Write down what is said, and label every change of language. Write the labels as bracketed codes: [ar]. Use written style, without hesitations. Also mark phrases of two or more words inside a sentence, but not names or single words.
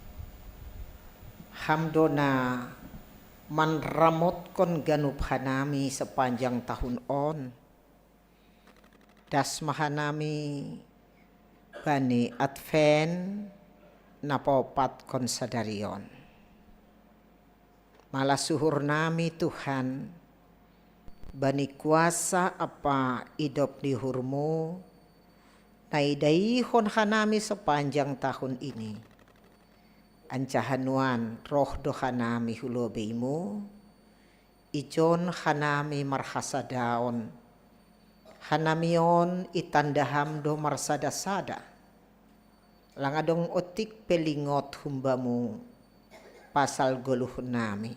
[bts] Hamdona manramotkon ganup hanami [id] sepanjang tahun [bts] on. Das mahanami bani Advent napopat konsadarion. Malah suhur nami Tuhan, bani kuasa apa hidup di hurmu, naidaihon hanami [id] sepanjang tahun ini. [bts] Ancahanuan roh dohanami hulobeimu, ijon hanami marhasadaon, hanamion itandaham do marsada-sada, langadong otik pelingot humbamu, pasal goluh nami.